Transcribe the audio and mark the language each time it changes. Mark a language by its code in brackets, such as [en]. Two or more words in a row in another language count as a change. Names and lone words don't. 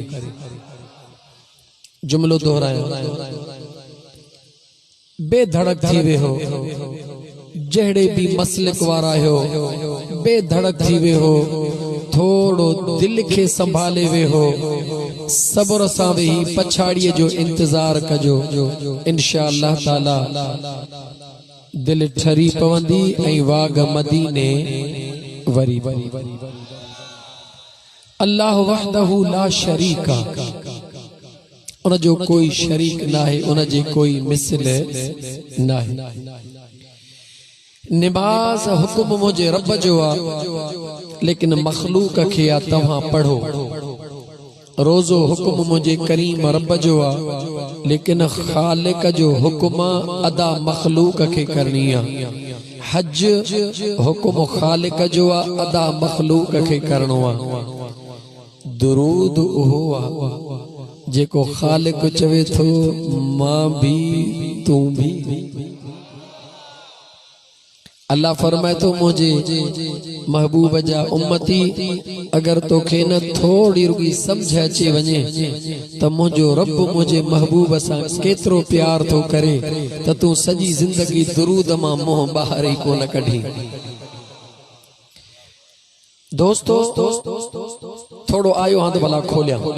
[sd] जुमलो दोहरायो, बेधड़क थी वेहो, जहिड़े भी मसलिक वारा हो बेधड़क थी वेहो, थोड़ो दिल खे संभाले वेहो, सब्र सां वेही पछाड़ीअ जो इंतजार कजो। [ar] إن شاء الله تعالى [sd] दिल ठरी पवंदी ऐं वाग मदीने वरी वरी। [ar] الله وحده لا شريك, [sd] उन जो कोई शरीक ना है, उन जे कोई मिसल ना है। निमाज़ हुक्म मुझे रब जो आ, लेकिन मखलूक खे आ तव्हां पढ़ो। रोज़ो हुक्म मुझे करीम रब जो आ, लेकिन खालिक जो हुक्म अदा मखलूक खे करनी आ। हज हुक्म खालिक जो आ, अदा मखलूक खे करणो आ। दुरूद उहो आ जेको खालिक चवे थो मां भी तू भी। अल्लाह फरमाए तो मुझे महबूब जा उम्मती, अगर तोखे न थोड़ी रुगी समझ अचे वञे त मुझो रब मुझे महबूब सां केतिरो प्यार थो करे त तू सॼी जिंदगी दुरूद मां मुंहुं ॿाहिरि ई कोन कढी। दोस्तो थोड़ो आयो हंध भला खोलिया।